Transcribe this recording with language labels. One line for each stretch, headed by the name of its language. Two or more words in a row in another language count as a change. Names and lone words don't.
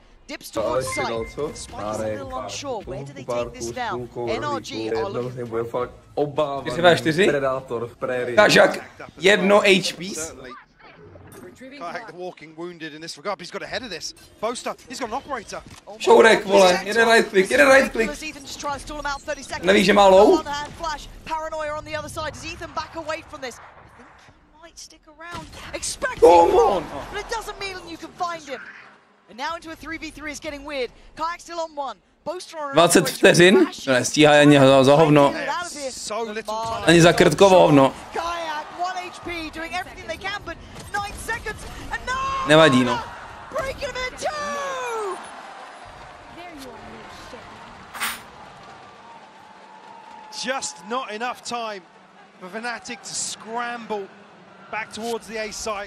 English: Dips towards sight. Spike is a little unsure. Where do they take this now? NRG are looking. 4-4. Kažak, 1 HP. Kayak the walking wounded in this regard, but he's got ahead of this. Boaster, he's got an operator.
Czech: Šourek, vole, jeden
English: right click.
Czech: Nevíš, že má low?
English: Paranoia on the other side. Does Ethan back away from this? I think he might stick around. Expecting more, but it doesn't mean you can find him. And now into a 3v3 is getting weird. Kayak still on 1. Boaster on
Czech: 20 vteřin? To nestíhá ani za hovno. Ani za krtkovo hovno.
English: Kayak 1 HP doing everything they can, but 9 seconds and no!
Czech: Nevadí, no.
English: Breaking him in 2! Just not enough time for Fnatic to scramble back towards the A site.